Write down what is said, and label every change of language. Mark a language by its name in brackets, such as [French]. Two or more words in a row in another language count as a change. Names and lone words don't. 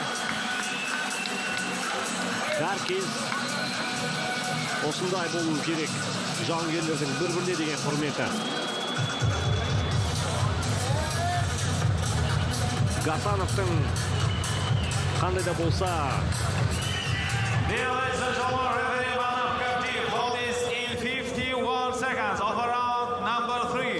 [Kazakh] Әркез осындай болу керек. Жауынгерлердің бір-біріне деген құрметі. Гасановтың қандай да болса [English] Dear ladies and gentlemen, referee Ivanov Kaptiv hold this in 51 seconds of round number 3.